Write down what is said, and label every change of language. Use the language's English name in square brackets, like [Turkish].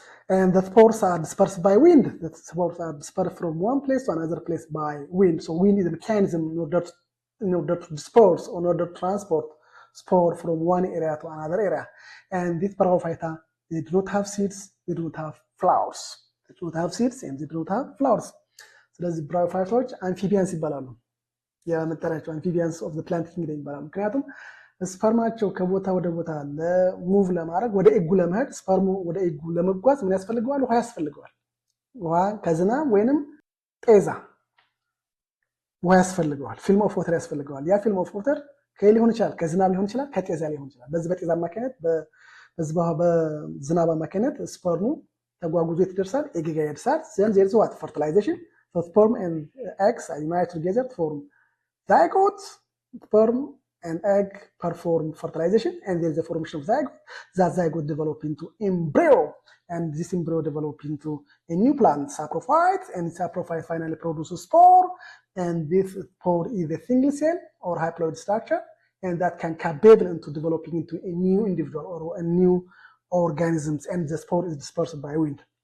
[English] And the spores are dispersed by wind. The spores are dispersed from one place to another place by wind. So wind is a mechanism in order to disperse, in order to transport spore from one area to another area. And these bryophyta, they do not have seeds, they do not have flowers. They do not have seeds and they do not have flowers. [Amharic] ስለዚህ bryophytes amphibians ይባላሉ። የመጠሪያቸው amphibians of the plant kingdom ይባላሉ። ምክንያቱም ስፐርማቸው ከቦታ ወደ ቦታ ለሙቭ ለማድረግ ወደ ኤጉ ለመሄድ ስፐርሙ ወደ ኤጉ ለመጓዝ ምን ያስፈልገዋል? ውሃ ያስፈልገዋል። ውሃ ከዝናብ ወይንም ጤዛ ውሃ ያስፈልገዋል። ፊልም ኦፍ ወተር ያስፈልገዋል። ያ ፊልም ኦፍ ወተር ከሊሆን ይችላል፣ ከዝናብ ሊሆን ይችላል፣ ከጤዛ ሊሆን ይችላል። በዚህ በጤዛ አማካኝነት በዝናብ አማካኝነት ስፐርሙ ተጓጉዞ ይደርሳል፣ ኤግ ጋር ይደርሳል። [English] then there is what fertilization. So sperm and eggs are united together to form zygote. Sperm and egg perform fertilization and there is a formation of zygote. That zygote develop into embryo and this embryo develop into a new plant, saprophyte, and saprophyte finally produces spore, and this spore is a single cell or haploid structure, and that can capable into developing into a new individual or a new organisms, and the spore is dispersed by wind.